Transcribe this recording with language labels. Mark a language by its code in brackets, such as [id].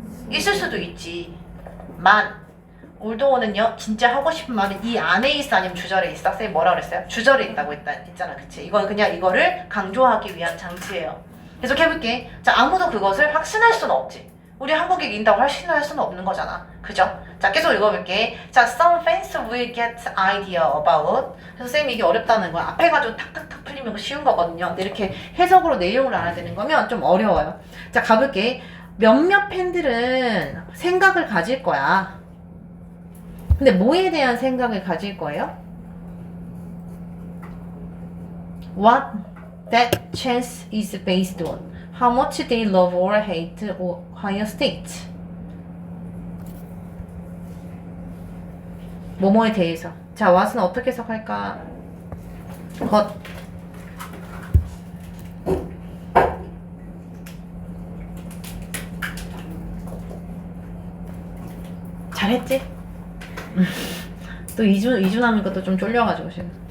[ko] 있을 수도 있지. 올드오는요, 진짜 하고 싶은 말은 이 안에 있어 아니면 주절에 있어? 쌤이 뭐라 그랬어요? 주절에 있다고 했잖아, 그치? 이건 그냥 이거를 강조하기 위한 장치예요. 계속 해볼게. 자, 아무도 그것을 확신할 수는 없지. 우리 한국이 이긴다고 확신할 수는 없는 거잖아, 그죠? 자, 계속 읽어볼게. [en] 자, some fans will get idea about. [ko] 그래서 쌤이 이게 어렵다는 거야. 앞에 가지고 탁탁탁 풀리면 쉬운 거거든요. 근데 이렇게 해석으로 내용을 알아야 되는 거면 좀 어려워요. 자, 가볼게. 몇몇 팬들은 생각을 가질 거야. 근데 뭐에 대한 생각을 가질 거예요? [en] What that chance is based on. How much they love or hate Ohio State. [ko] 뭐뭐에 대해서. 자, what은 어떻게 해석할까? 것. 잘했지? 또 2주 남은 것도 좀 쫄려가지고 지금.